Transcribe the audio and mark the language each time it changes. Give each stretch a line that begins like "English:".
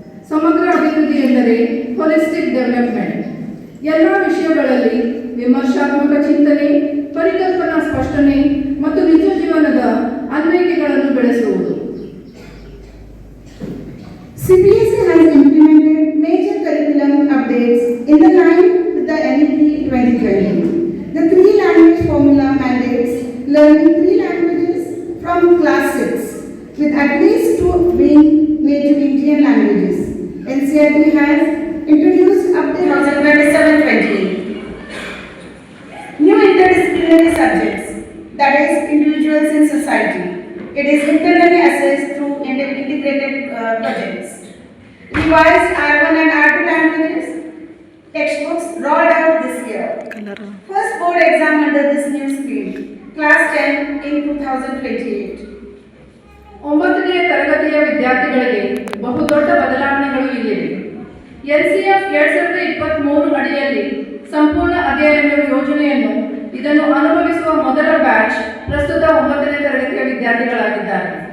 Kannada: ಸಮಗ್ರ ಅಭಿವೃದ್ಧಿ ಎಂದರೆ ಹೋಲಿಸ್ಟಿಕ್ ಡೆವಲಪ್ಮೆಂಟ್. ಎಲ್ಲ ವಿಷಯಗಳಲ್ಲಿ ವಿಮರ್ಶಾತ್ಮಕ ಚಿಂತನೆ, ಪರಿಕಲ್ಪನಾ ಸ್ಪಷ್ಟನೆ ಮತ್ತು ನಿಜ ಜೀವನದ ಅನ್ವಯಿಕೆಗಳನ್ನು ಬೆಳೆಸುವುದು.
English: CBSE has implemented major curriculum updates in the line with the NEP 2020. The 3-language formula mandates learning 3 languages from class 6, with at least 2 being native Indian languages. NCERT has introduced update 2027-28 new interdisciplinary subjects, that is individuals in society. It is internally assessed through integrated projects. Revised R1 and R2 languages textbooks rolled out this year. First board exam under this new scheme, class 10 in 2028.
Kannada: 9ನೇ ತರಗತಿಯ ವಿದ್ಯಾರ್ಥಿಗಳಿಗೆ ಬಹುದೊಡ್ಡ ಬದಲಾವಣೆಗಳು ಇಲ್ಲಿವೆ. NCF 2023 ಅಡಿಯಲ್ಲಿ ಸಂಪೂರ್ಣ ಅಧ್ಯಯನ ಯೋಜನೆಯನ್ನು ಇದನ್ನು ಅನುಭವಿಸುವ ಮೊದಲ ಬ್ಯಾಚ್ ಪ್ರಸ್ತುತ 9ನೇ ತರಗತಿಯ ವಿದ್ಯಾರ್ಥಿಗಳಾಗಿದ್ದಾರೆ.